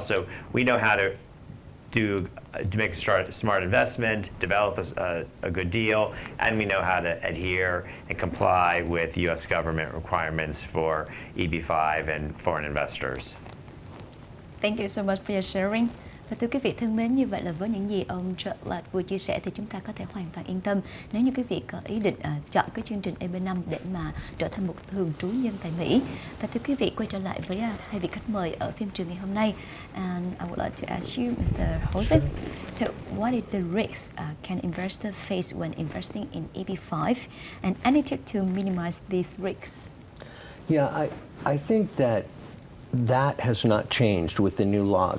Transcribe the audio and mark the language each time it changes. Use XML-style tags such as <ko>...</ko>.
<en>So we know how to make a smart investment, develop a good deal, and we know how to adhere and comply with U.S. government requirements for EB-5 and foreign investors. Thank you so much for your sharing.</en> <vi>Và thưa quý vị thân mến, như vậy là với những gì ông Charlotte vừa chia sẻ thì chúng ta có thể hoàn toàn yên tâm nếu như quý vị có ý định chọn cái chương trình EB5 để mà trở thành một thường trú nhân tại Mỹ. Và thưa quý vị, quay trở lại với hai vị khách mời ở phim trường ngày hôm nay.</vi> <en>And I would like to ask you, Mr. Jose, so what is the risks can investor face when investing in EB-5, and any tip to minimize these risks? Yeah, I think that has not changed with the new law.</en>